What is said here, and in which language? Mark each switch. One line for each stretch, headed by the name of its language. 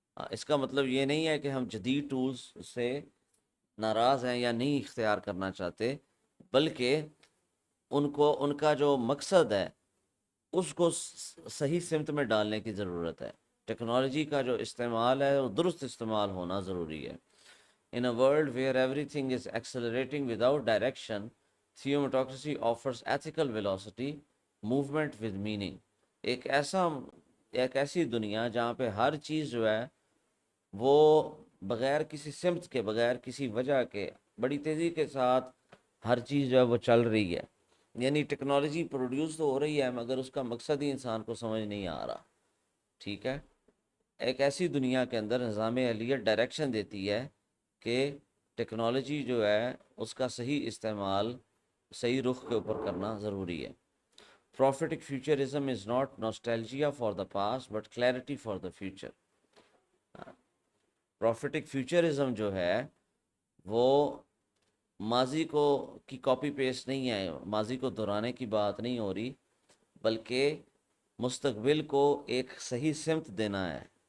Urdu: اس کا مطلب یہ نہیں ہے کہ ہم جدید ٹولز سے ناراض ہیں یا نہیں اختیار کرنا چاہتے، بلکہ ان کا جو مقصد ہے اس کو صحیح سمت میں ڈالنے کی ضرورت ہے. ٹیکنالوجی کا جو استعمال ہے وہ درست استعمال ہونا ضروری ہے.
English: In a world where everything is accelerating without direction, theometocracy offers ethical velocity, movement with meaning.
Urdu: ایک ایسی دنیا جہاں پہ ہر چیز جو ہے وہ بغیر کسی سمت کے، بغیر کسی وجہ کے، بڑی تیزی کے ساتھ ہر چیز جو ہے وہ چل رہی ہے. یعنی ٹیکنالوجی پروڈیوس تو ہو رہی ہے مگر اس کا مقصد ہی انسان کو سمجھ نہیں آ رہا. ٹھیک ہے، ایک ایسی دنیا کے اندر نظام اہلیت ڈائریکشن دیتی ہے کہ ٹیکنالوجی جو ہے اس کا صحیح استعمال صحیح رخ کے اوپر کرنا ضروری ہے.
English: Prophetic futurism is not nostalgia for the past but clarity for the future.
Urdu: Prophetic فیوچرزم جو ہے وہ ماضی کو کی کاپی پیسٹ نہیں ہے، ماضی کو دہرانے کی بات نہیں ہو رہی، بلکہ مستقبل کو ایک صحیح سمت دینا ہے.